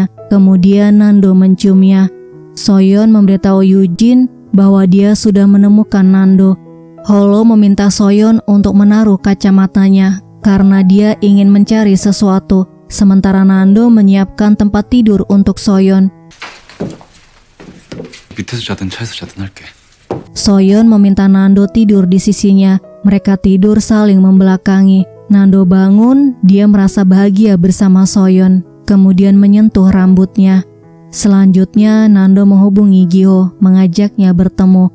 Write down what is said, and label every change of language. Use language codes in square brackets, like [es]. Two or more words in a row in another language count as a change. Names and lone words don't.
[id] Kemudian Nando menciumnya. Soyeon memberitahu Eugene bahwa dia sudah menemukan Nando. Holo meminta Soyeon untuk menaruh kacamatanya karena dia ingin mencari sesuatu. Sementara Nando menyiapkan tempat tidur untuk Soyeon. [ko] 밑에서 자든 차에서 자든 할게. [id] Soyeon meminta Nando tidur di sisinya. Mereka tidur saling membelakangi. Nando bangun, dia merasa bahagia bersama Soyeon. Kemudian menyentuh rambutnya. Selanjutnya Nando menghubungi Giho, mengajaknya bertemu.